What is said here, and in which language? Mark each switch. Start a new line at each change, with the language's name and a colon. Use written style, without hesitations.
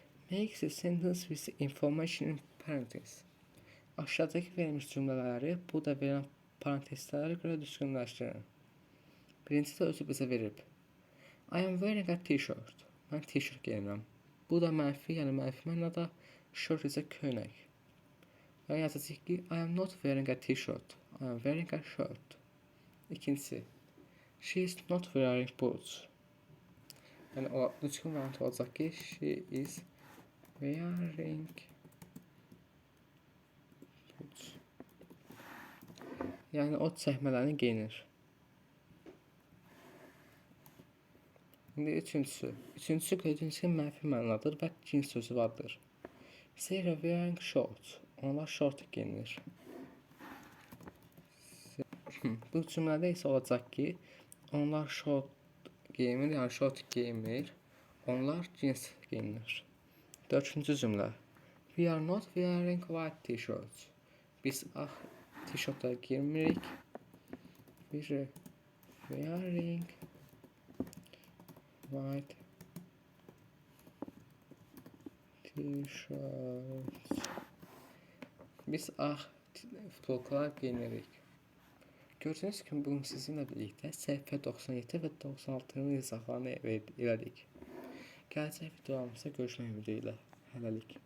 English: Make the sentence with information in parentheses.
Azerbaijani: Aşağıdakı verilmiş cümlələri burada verilən parantezlərə görə düzgünləşdirin. Birincisi də özü bizə verib.
English: I am wearing a t-shirt.
Azerbaijani: Mən t-shirt geyinirəm. Bu da mənfi, yəni mənfi mənada shirt isə köynək. Və yazacağıq ki,
English: I am not wearing a t-shirt. I am wearing a shirt. İkincisi, she is not wearing boots.
Azerbaijani: Yəni o düzgün variant olacaq ki, she is wearing boots. Yəni o çəkmələrini geyinir. İndi üçüncüsü. Üçüncüsü gördüyünüz kimi mənfi mənadır və cins sözü vardır.
English: They are wearing shorts.
Azerbaijani: Onlar şort geyinir. Bu cümlədə isə olacaq ki, onlar şort geyinir, yəni şort geyinmir. Onlar cins geyinir. Dördüncü cümlə.
English: We are not wearing white t-shirts.
Azerbaijani: Biz ağ t-shirtlar giymirik.
English: We are wearing white t-shirts.
Azerbaijani: Biz ağ futbolkalar giyinirik. Gördüyünüz kimi bugün sizinlə birlikdə səhifə 97 və 96-nın izahlarını elədik. Gələcək videolarımızda görüşmək ümidi ilə. Hələlik.